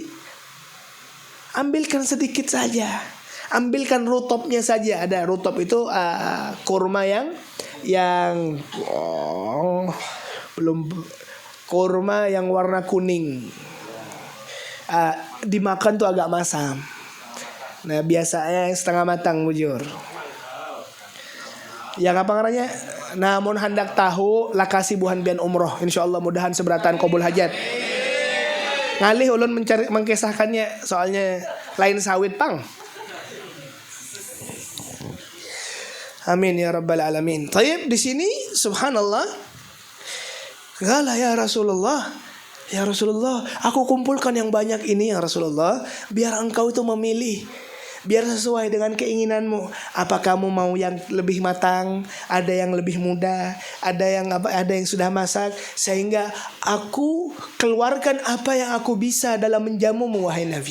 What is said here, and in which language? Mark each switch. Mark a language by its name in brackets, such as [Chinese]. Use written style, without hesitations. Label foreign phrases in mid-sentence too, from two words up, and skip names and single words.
[Indonesian] Ambilkan sedikit saja. Ambilkan rutopnya saja. Ada rutop itu kurma yang belum, kurma yang warna kuning. Dimakan tuh agak masam. Nah, biasanya yang setengah matang bujur. Yang apa namanya? [Banjar] Namun hendak tahu lakasi buhan bian umroh. Insyaallah mudahan seberatan qabul hajat. Ngalih ulun mengkisahkannya, soalnya lain sawit pang. [Arabic] آمين يا رب العالمين. [Indonesian] Taib, di sini subhanallah. [Arabic] قال يا رسول الله. يا رسول الله, [Indonesian] aku kumpulkan yang banyak ini [Arabic] يا رسول الله, [Indonesian] biar engkau itu memilih, biar sesuai dengan keinginanmu. Apa kamu mau yang lebih matang, ada yang lebih muda, ada yang sudah masak, sehingga aku keluarkan apa yang aku bisa dalam menjamumu wahai Nabi.